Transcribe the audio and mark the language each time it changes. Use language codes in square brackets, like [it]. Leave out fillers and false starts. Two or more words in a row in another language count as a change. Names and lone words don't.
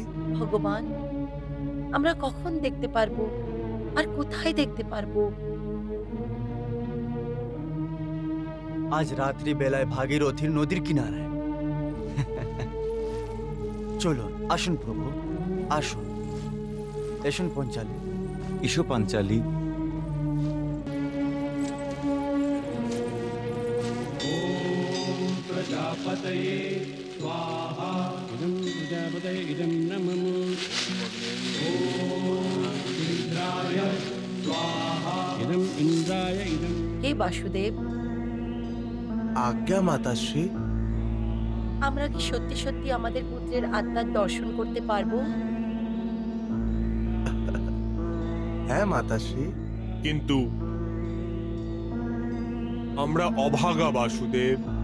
[bn] ভগবান, আমরা কখন দেখতে পারবো আর কোথায় দেখতে পারবো? আজ রাত্রি বেলায় ভাগীরথীর নদীর কিনারায়। চলুন, আসুন প্রভু, আসুন। এসুন পঞ্চালী। এসো পাঞ্চালী। [sa] प्रजापतये स्वाहा। इदं प्रजापतये इदं नमः। इंद्राय स्वाहा। इदं इंद्राय इदं। [bn] হে বাসুদেব, আজ্ঞা মাতাশ্রী। আমরা কি সত্যি সত্যি আমাদের পুত্রের আত্মার দর্শন করতে পারবো? হ্যাঁ মাতাশ্রী। কিন্তু আমরা অভাগা বাসুদেব।